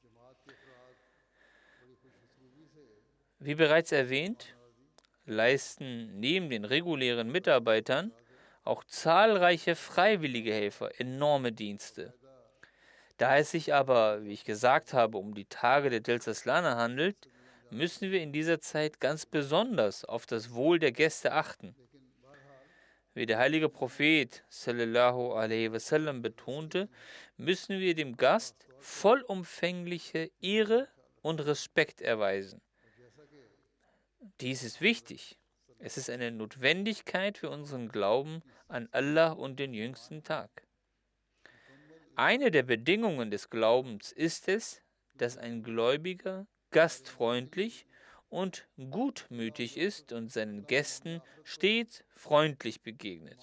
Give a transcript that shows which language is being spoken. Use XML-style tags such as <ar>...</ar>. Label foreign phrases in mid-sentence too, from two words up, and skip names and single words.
<de>Wie bereits erwähnt, leisten neben den regulären Mitarbeitern auch zahlreiche freiwillige Helfer enorme Dienste. Da es sich aber, wie ich gesagt habe, um die Tage der Jalsa handelt, müssen wir in dieser Zeit ganz besonders auf das Wohl der Gäste achten. Wie der heilige Prophet</de> <ar>صلى الله عليه وسلم</ar> <de>betonte, müssen wir dem Gast vollumfängliche Ehre und Respekt erweisen. Dies ist wichtig. Es ist eine Notwendigkeit für unseren Glauben an Allah und den jüngsten Tag. Eine der Bedingungen des Glaubens ist es, dass ein Gläubiger gastfreundlich und gutmütig ist und seinen Gästen stets freundlich begegnet.</de>